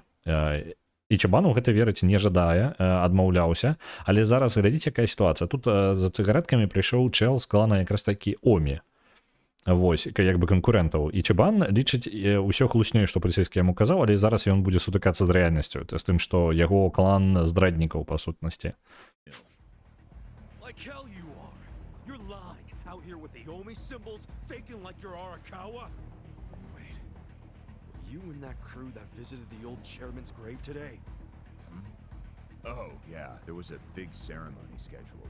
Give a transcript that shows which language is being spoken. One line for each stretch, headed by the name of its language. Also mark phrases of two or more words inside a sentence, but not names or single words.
Belarusian: Ічібан у гэта верыць не жадае, адмаўляўся, але зараз глядзіце, якая сітуацыя. Тут за цыгарэткамі прыйшоў чэл з клана якраз такі Омі. Вось, як бы канкурэнтаў. Ічібан лічыць усё хлуснёй, што паліцейскі яму казаў, але зараз ён будзе сутыкацца з рэальнасцю, з тым, што яго клан здраднікаў, па сутнасці.
English: Like hell you are. You're lying out here with the Omi symbols, faking like you're Arakawa. You and that crew that visited the old chairman's grave today? Oh, yeah, there was a big ceremony scheduled.